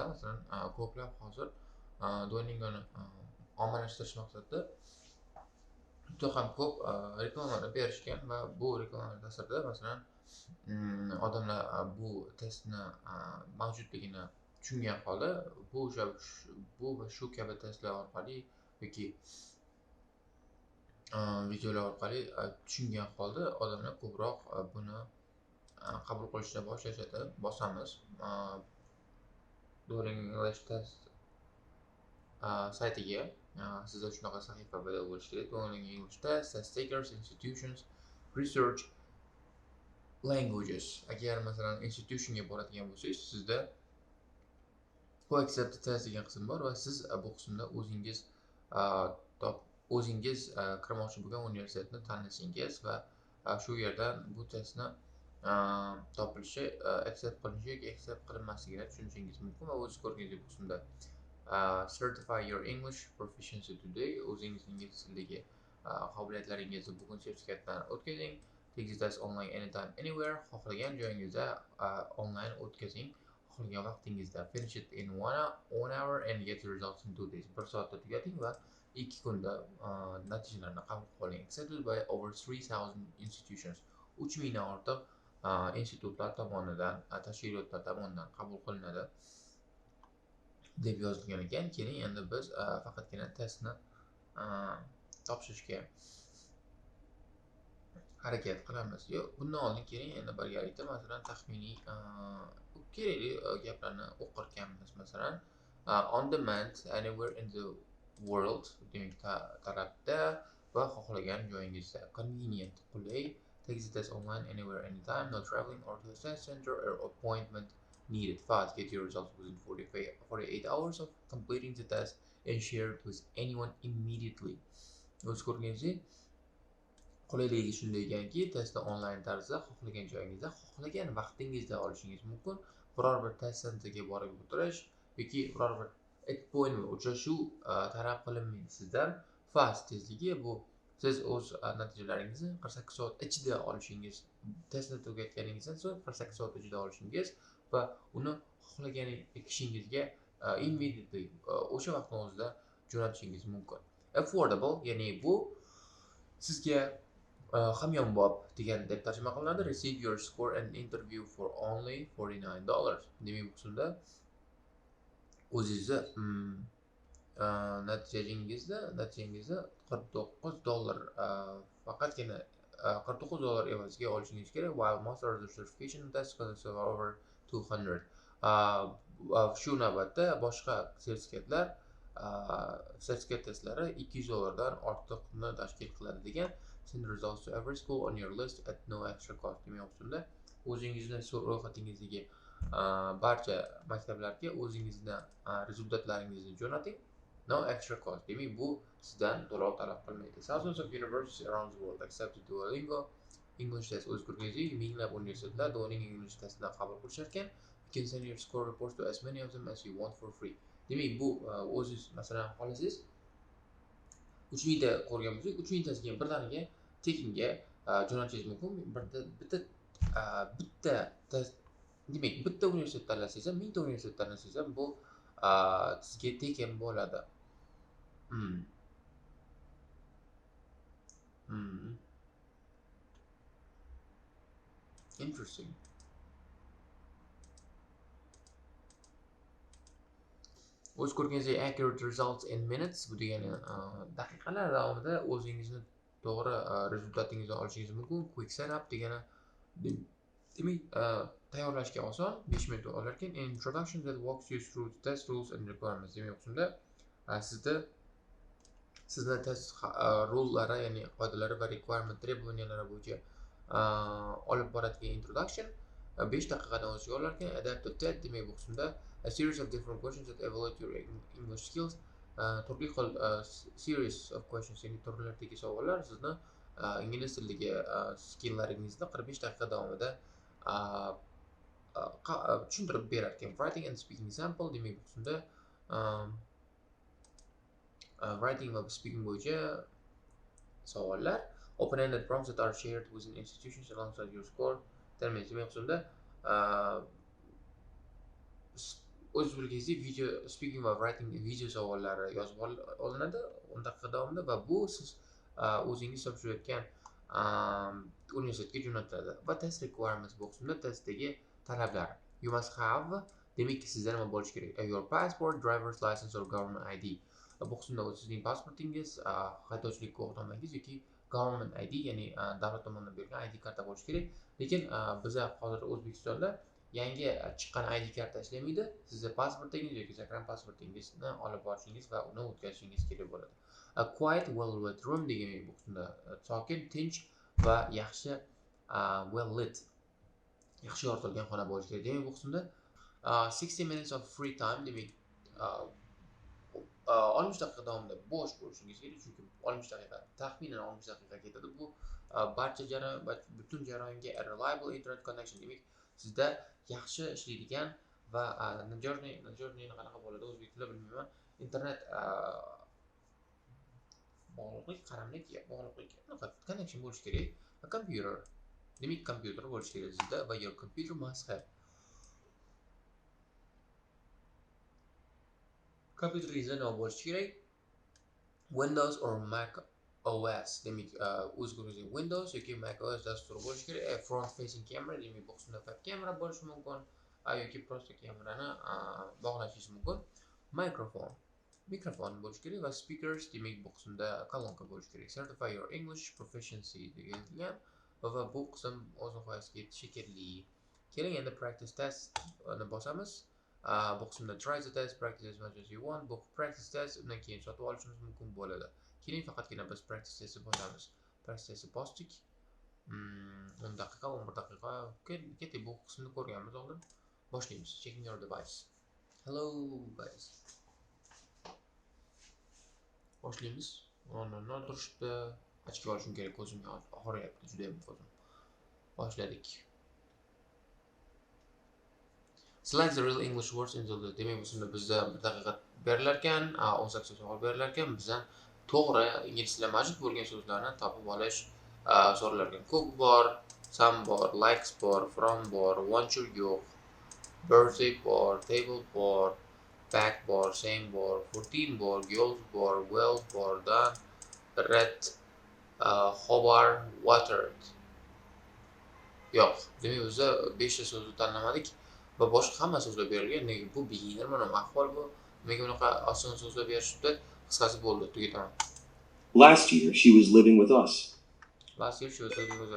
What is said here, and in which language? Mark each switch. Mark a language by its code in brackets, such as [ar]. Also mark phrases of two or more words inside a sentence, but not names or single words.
[uz] Masalan, ko'plab hozir Duolingoni ommalashtirish maqsadida juda ham ko'p reklamalar berishgan va bu reklamalar ta'sirida masalan odamlar bu testni mavjudligini tushungan holda bu va shu kabi testlar orqali yoki videolar orqali tushungan holda odamlar ko'proq buni qabul qilishni boshlashadi. Bosamiz Duolingo English Test saytiga. Sizda shunaqa sahifa paydo bo'lishi kerak. [en] Duolingo English Test, test takers, institutions, research, languages. [uz] Agar masalan institutionga boradigan bo'lsangiz, sizda bu [en] accept test [uz] degan qism bor va siz bu qismda o'zingiz kirmoqchi bo'lgan universitetni tanlashingiz va shu yerdan bu testni topilishi, accept qilinishi yoki accept qilinmasligini tushunishingiz mumkin va o'zingiz ko'rganingizdek bu qismda [en] certify your English proficiency today. [uz] O'zingizning ingliz tilidagi qobiliyatlaringizni bugun sertifikatdan o'tkazing. [en] Take the test online anytime anywhere. [uz] Xohlagan joyingizda onlayn o'tkazing. Xohlagan vaqtingizda. [en] Finish it in one hour and get the results in 2 days. [uz] 1 soatda tugating va 2 kunda natijalarni qabul qiling. [en] Accepted by over 3000 institutions. [uz] 3000 dan ortiq institutlar tomonidan, tashkilotlar tomonidan qabul qilinadi deb yozilgan ekan. Keling, endi biz faqatgina testni topshirishga harakat qilamiz. Yo'q, bundan oldin keling, endi birgalikda masalan taxminiy kerakli gaplarni o'qirkanmiz. Masalan, [en] on demand, anywhere in the world, [uz] demak talabda va xohlagan joyingizda. [en] Convenient, qulay. Take the test online anywhere anytime, no traveling or to the test center or appointment needed. Fast, get your results within 48 hours of completing the test and share it with anyone immediately. [uz] O'z ko'rganingizdek, qulayligi shunday ekanki, testni onlayn tarzda xohlagan joyingizda, xohlagan vaqtingizda olishingiz mumkin. Biror bir test sentriga borib o'tirish yoki biror bir appointment, uchrashuv talab qilinmaydi sizdan. Fast tezligi bu siz o'z natijalaringizni 48 soat ichida olishingiz, testni tugatganingizdan so'ng 48 soat ichida olishingiz va uni xohlagan kishingizga immediately o'sha vaqtni o'zida jo'natishingiz mumkin. Affordable, ya'ni bu sizga hamyonbop degan deb tarjima qilinadi. [en] Receive your score and interview for only $49. [uz] Demak, bu qismda o'zingizni natijangizda $49 faqatgina $49 evaziga olishingiz kerak. [en] While most other certification tests cost over 200. [uz] Shu navbatda boshqa sertifikat testlari $200 dan ortiqni tashkil qiladi degan. [en] Send results to every school on your list at no extra cost. [uz] Demak, ustunda o'zingizni ro'yxatingizdagi barcha maktablarga o'zingizni rezultatlaringizni jo'nating. [en] No extra cost. [uz] Demak, bu sizdan to'lov talab qilmaydi. [en] Thousands of universities around the world accept Duolingo English Test. [uz] O'z ko'rganingizdek, minglab universitetlar Duolingo English Testni qabul qilishar ekan. [en] You can send your score reports to as many of them as you want for free. [uz] Demak, bu o'zingiz masalan xohlasangiz 3000 ta ko'rgan bo'lsak, 3000 tasiga birdaniga tekinga jo'natishingiz mumkin. Bitta test, demak, bitta universitet tanlasangiz ham, 1000 ta universitet tanlasangiz ham bu sizga tekin bo'ladi. [en] Interesting. [uz] O'z ko'rganingizdek [en] accurate results in minutes, [uz] bu degani daqiqalar davomida o'zingizni to'g'ri rezultatingizni olishingiz mumkin. [en] Quick setup [uz] degani demak tayyorlashga oson, 5 minut olar ekan. [en] Introduction that walks you through the test rules and requirements. [uz] Demak, shunda sizni test rullari, ya'ni qoidalari va requirement trебованиялari bo'yicha olib boradigan introduction 5 daqiqadan o'ziga olar ekan. [en] Adaptive test, [uz] demak bu qismda [en] a series of different questions that evaluate your English skills. [uz] Turli xil [en] series of questions, [uz] ya'ni turlardagi savollar sizni ingliz tilidagi skilllaringizni 45 daqiqa davomida tushuntirib berar ekan. [en] Writing and speaking example [uz] demak bu qismda writing va speaking bo'yicha savollar. [en] Open-ended prompts that are shared within institutions alongside your score. [uz] Demak bu qismda o'z bilgingizda video speaking va writing video savollari yozib olinadi 10 daqiqa davomida va bu siz o'zingiz topshirayotgan universitetga jo'natiladi. Va [en] test requirements [uz] bu qismda testdagi talablar. [en] You must have [uz] demak sizda nima bo'lishi kerak? [en] Your passport, driver's license or government ID. [uz] Bu qismda sizning pasportingiz, haydovchilik guvohnomangiz yoki [en] government ID, [uz] ya'ni davlat tomonidan berilgan ID karta bo'lishi kerak. Lekin biza hozir O'zbekistonda yangi chiqqan ID karta ishlamaydi. Sizning pasportingiz yoki sakran pasportingizni olib borishingiz va uni o'tkazishingiz kerak bo'ladi. [en] A quiet, well-lit room [uz] degan bu qismda sokin, tinch va yaxshi [en] well lit, [uz] yaxshi yoritilgan xona bo'lishi kerak. Demak bu qismda [en] 60 minutes of free time [uz] demak 60 daqiqa davomida bo'sh bo'lishingiz kerak, chunki 60 daqiqa taxminan 60 daqiqa ketadi. Bu barcha butun jarayonga [en] reliable internet connection [uz] demak sizda yaxshi ishlaydigan va najorniy qanaqa bo'ladi o'zbek tilida bilmayman. Internet bog'liqlik, qaramlik, bog'liqlik connection bo'lishi kerak. Kompyuter demak kompyuter bo'lishi kerak sizda va [en] your computer must have [uz] kompyuteringizda nima bo'lishi kerak? [en] Windows or Mac OS [uz] demak o'zingizga Windows yoki Mac OS dasturi bo'lishi kerak. [en] Front facing camera [uz] demak bu qismda web kamera bo'lishi mumkin yoki prosta kamerani bog'lashingiz mumkin. Mikrofon bo'lishi kerak va speakers demak bu qismda kolonka bo'lishi kerak. [en] Certify your English proficiency [uz] degan va bu qism o'z nihoyasiga yetishi kerak. Keling endi [en] practice test [uz] ni bosamiz. Bu qismda [en] try the test, practice as much as you want. [uz] Bu [en] practice test [uz] undan keyin sotib olishimiz mumkin bo'ladi. Keling faqatgina biz [en] practice testni [uz] bosamiz. [en] Practice testni [uz] bosdik. 10 daqiqa, 11 daqiqa ketdi. Bu qismni ko'rganmiz oldin. Boshlaymiz. [en] Checking your device. Hello guys. [uz] Boshlaymiz. O'rnimdan turishdi. Ochib olishim kerak, ko'zimga og'riyapti, juda ham ko'zim. Boshladik. [en] Select the real English words into the [uz] demak bizda 1 daqiqa berilar ekan, 18 savol berilar ekan, bizdan to'g'ri ingliz tilida mavjud bo'lgan so'zlarni topib olish so'ralar ekan. Cook bor, some bor, likes bor, from bor, [en] want your [uz] yo'q, birthday bor, table bor, back bor, same bor, 14 bor, girls bor, well bor, [en] done, red, hover, watered. [uz] Yo'q, demak bizda 5 ta so'zni tanlamadik. Va boshqa hamma so'zlar berilgan. Nega bu beginner mana ahvol bu. Nega bunaqa oson so'zlar berishibdi? Qisqasi bo'ldi, tugataman. [en] Last year she was living with us. Last year she was living with us.